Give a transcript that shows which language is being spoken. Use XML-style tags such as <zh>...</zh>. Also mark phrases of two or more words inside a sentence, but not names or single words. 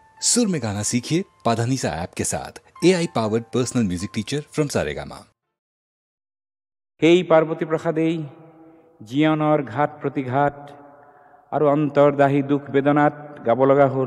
<hi>सुर में गाना सीखिए पाधानीसा ऐप के साथ।</hi> <en>AI powered personal music teacher from Saregama.</en> <as>এই পার্বতী প্রসাদেই জীয়নৰ ঘাট প্ৰতিঘাট আৰু অন্তৰ্দাহী দুখ বেদনাত গাব লগা হ'ল।</as>